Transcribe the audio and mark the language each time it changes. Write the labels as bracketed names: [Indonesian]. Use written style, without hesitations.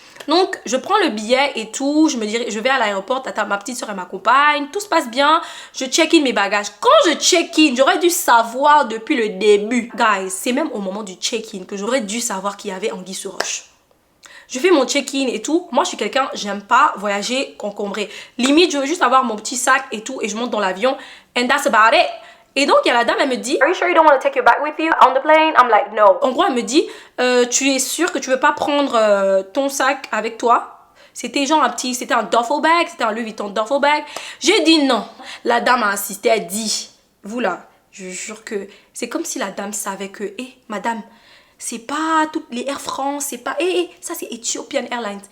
[French] Donc je prends le billet et tout, je vais à l'aéroport, ma petite soeur et m'accompagne, tout se passe bien, je check-in mes bagages. Quand je check-in, j'aurais dû savoir depuis le début. Guys, c'est même au moment du check-in que j'aurais dû savoir qu'il y avait anguille sous roche. Je fais mon check-in et tout. Moi, je suis quelqu'un, j'aime pas voyager encombré. Limite, je veux juste avoir mon petit sac et tout et je monte dans l'avion. [English] And that's about it. [French] Et donc, il y a la dame, elle me dit, [English] Are you sure you don't want to take your bag with you on the plane? I'm like, no. [French] En gros, elle me dit, tu es sûre que tu veux pas prendre ton sac avec toi? C'était genre c'était un duffel bag, c'était un Louis Vuitton duffel bag. J'ai dit non. La dame a insisté, elle dit, vous là, je jure que c'est comme si la dame savait que, madame, c'est pas toutes les Air France, c'est pas, ça c'est Ethiopian Airlines.